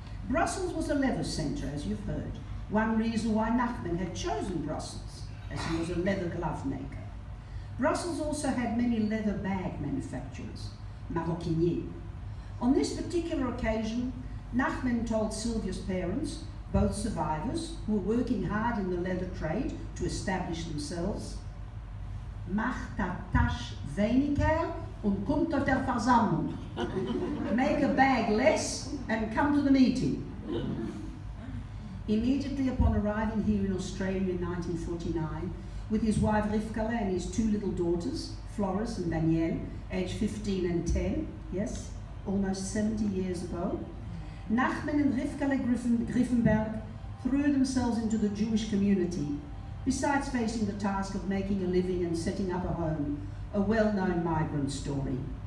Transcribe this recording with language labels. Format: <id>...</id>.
<en>Brussels was a leather centre, as you've heard. One reason why Nachman had chosen Brussels, as he was a leather glove maker. Brussels also had many leather bag manufacturers, maroquiniers. On this particular occasion, Nachman told Sylvia's parents, both survivors who were working hard in the leather trade to establish themselves.</en> <yi>Mach dat Tasch weniger und kommt auf der Versammlung.</yi> <en>Make a bag less and come to the meeting. Immediately upon arriving here in Australia in 1949, with his wife Rywka and his two little daughters, Floris and Danielle, aged 15 and 10, yes, almost 70 years ago, Nachman and Rywka Gryfenberg threw themselves into the Jewish community, besides facing the task of making a living and setting up a home, a well-known migrant story.</en>